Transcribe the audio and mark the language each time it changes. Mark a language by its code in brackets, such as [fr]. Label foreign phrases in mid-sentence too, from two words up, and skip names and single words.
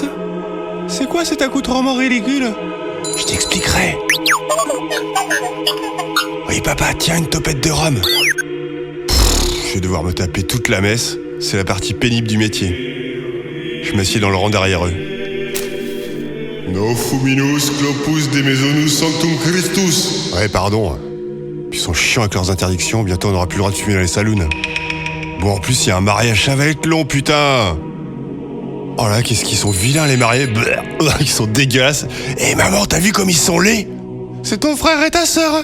[fr] C'est quoi cet accoutrement ridicule ? Je t'expliquerai. Oui papa, tiens une topette de rhum. Je vais devoir me taper toute la messe. C'est la partie pénible du métier. Je m'assieds dans le rang derrière eux. [la] No fuminus clopus de mesonus sanctum Christus. [fr] Ouais, pardon. Ils sont chiants avec leurs interdictions, bientôt on n'aura plus le droit de fumer dans les saloons. Bon, en plus, il y a un mariage, ça va être long, putain. Oh là, qu'est-ce qu'ils sont vilains les mariés. Ils sont dégueulasses. Eh maman, t'as vu comme ils sont laids? C'est ton frère et ta sœur.